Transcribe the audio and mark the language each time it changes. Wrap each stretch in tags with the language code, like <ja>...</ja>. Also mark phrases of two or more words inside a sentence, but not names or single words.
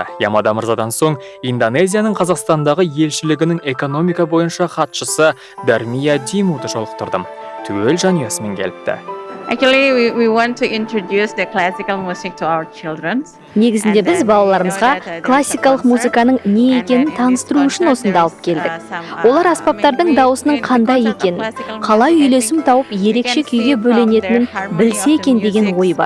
<kk>Ямада мырзадан соң Индонезияның Қазақстандағы елшілігінің экономика бойынша хатшысы Дармия Димуды жолықтырдым. Түгел жанұясымен келіпті.</kk> <en>Actually, we want to introduce the classical music to our children.</en> <kk>Негізінде біз балаларымызға классикалық музыканың не екенін таныстыру үшін осында алып келдік. Олар аспаптардың дауысының қандай екенін, қалай үйлесім тауып ерекше күйге бөленетінін білсе екен деген ой бар.</kk>